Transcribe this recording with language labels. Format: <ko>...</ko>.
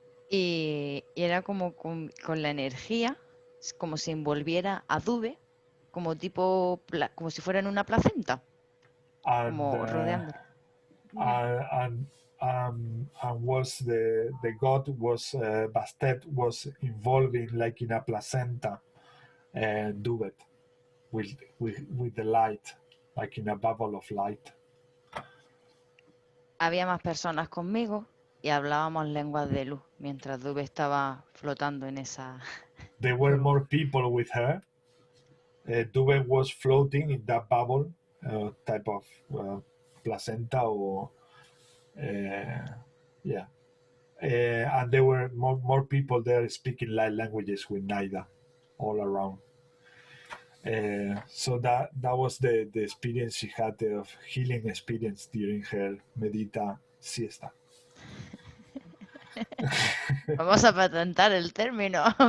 <es>Y era como con la energía, como si envolviera a Dube como tipo, como si fuera en una placenta,</es> <en>and</en> <es>como rodeándolo.</es> <en>and was the god was Bastet was involving like in a placenta duvet with the light, like in a bubble of light.</en> <es>Había más personas conmigo y hablábamos lenguas de luz mientras Dube estaba flotando en esa...</es> <en>There were more people with her. Duvet was floating in that bubble type of placenta or yeah. And there were more people there speaking light languages with Naida all around. So that was the experience she had of healing experience during her medita siesta.</en> <es>Vamos a patentar el término,</es>